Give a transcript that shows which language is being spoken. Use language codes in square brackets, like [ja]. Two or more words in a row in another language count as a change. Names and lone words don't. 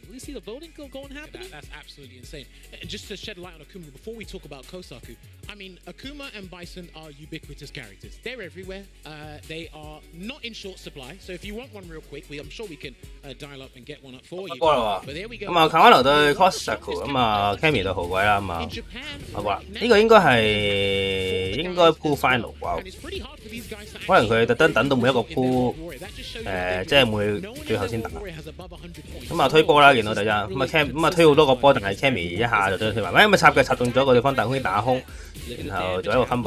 [en] You see the voting going happening? That's absolutely insane. And just to shed light on Akuma, before we talk about Kosaku, I mean, Akuma and Bison are ubiquitous characters. They're everywhere. They are not in short supply. So if you want one real quick, I'm sure we can dial up and get one up for you. But there we go. [yue] 咁啊 ，Kawano 對 Kosaku， 咁啊 ，Cammy 對好鬼啦，咁啊，好啩。呢個應該 Pool Final 啩。可能佢特登等到每一個鋪即係每最後先打。咁啊推波啦，見到第一咁啊推好多個波，但係 Cammy 一下就將佢推埋，因為插中咗個對方大空打空，然後做一個 combo。